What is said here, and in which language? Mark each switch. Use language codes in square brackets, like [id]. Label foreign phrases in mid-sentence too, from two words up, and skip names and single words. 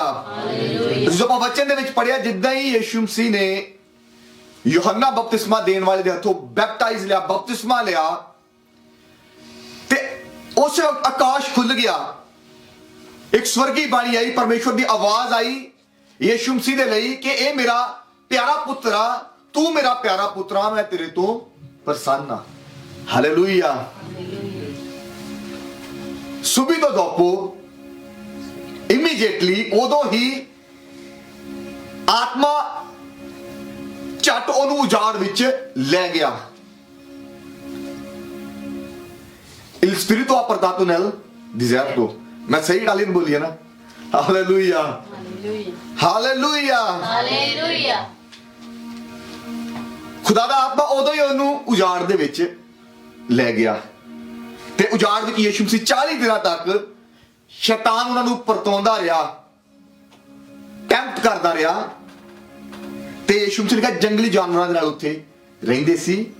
[pa] ਜਦੋਂ ਆਪਾਂ ਵਚਨ ਦੇ ਵਿੱਚ ਪੜਿਆ, ਜਿੱਦਾਂ ਹੀ ਯਿਸੂ ਮਸੀਹ ਨੇ ਯੋਹੰਨਾ ਬਪਤਿਸਮਾ ਦੇਣ ਵਾਲੇ ਦੇ ਹੱਥੋਂ ਬੈਪਟਾਈਜ਼ ਲਿਆ, ਬਪਤਿਸਮਾ ਲਿਆ, ਤੇ ਉਸ ਆਕਾਸ਼ ਖੁੱਲ ਗਿਆ, ਇੱਕ ਸਵਰਗੀ ਬਾਣੀ ਆਈ, ਪਰਮੇਸ਼ਵਰ ਦੀ ਆਵਾਜ਼ ਆਈ ਯਿਸੂ ਮਸੀਹ ਦੇ ਲਈ ਕਿ ਇਹ ਮੇਰਾ ਪਿਆਰਾ ਪੁੱਤਰ ਆ, ਤੂੰ ਮੇਰਾ ਪਿਆਰਾ ਪੁੱਤਰ ਆ, ਮੈਂ ਤੇਰੇ ਤੋਂ ਪ੍ਰਸੰਨ ਆ। [it] ਹਾਲੇਲੂਇਆ। Subito dopo, immediately, [pa] ਉਦੋਂ ਹੀ ਆਤਮਾ ਝੱਟ ਉਹਨੂੰ ਉਜਾੜ ਵਿੱਚ ਲੈ ਗਿਆ। [it] Il spirito ha portato nel deserto. [pa] ਮੈਂ ਸਹੀ ਇਟਾਲੀਅਨ ਬੋਲੀ ਹੈ ਨਾ? ਹਾਲੇਲੂਇਆ। ਹਾਲੇਲੂਇਆ। ਹਾਲੇਲੂਇਆ। ਖੁਦਾ ਦਾ ਆਤਮਾ ਉਦੋਂ ਹੀ ਉਹਨੂੰ ਉਜਾੜ ਦੇ ਵਿੱਚ ਲੈ ਗਿਆ ਤੇ ਉਜਾੜ ਵਿੱਚ ਯਿਸੂ ਮਸੀਹ 40 ਦਿਨਾਂ ਤੱਕ ਸ਼ੈਤਾਨ ਉਹਨਾਂ ਨੂੰ ਪਰਤਾਉਂਦਾ ਰਿਹਾ, ਟੈਂਪਟ ਕਰਦਾ ਰਿਹਾ ਤੇ ਯਿਸੂ ਮਸੀਹ ਨੇ ਜੰਗਲੀ ਜਾਨਵਰਾਂ ਦੇ ਨਾਲ ਉੱਥੇ ਰਹਿੰਦੇ ਸੀ।